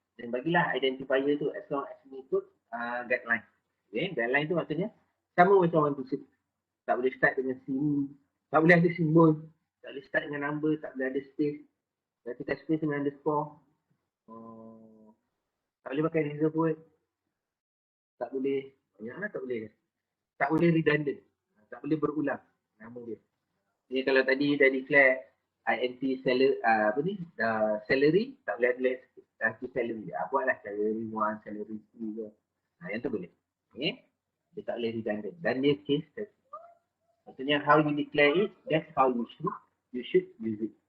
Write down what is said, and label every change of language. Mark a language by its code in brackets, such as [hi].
[ms] Dan bagilah identifier tu as long as mengikut guideline. Okay. Guideline tu maksudnya sama macam orang tu. Tak boleh start dengan sini, tak boleh ada simbol, tak boleh start dengan number, tak boleh ada space, tak boleh space dengan underscore, tak boleh pakai reserve word, tak boleh, banyaklah tak boleh. Tak boleh redundant, tak boleh berulang nama dia. Jadi kalau tadi dah declare int salary, apa ni, salary, tak boleh ada salary. Buatlah salary 1, salary 2 ke. Yang tu boleh. Okay. Dia tak boleh redundant. [en] Dan dia case maksudnya how you declare it, that's how you should use it.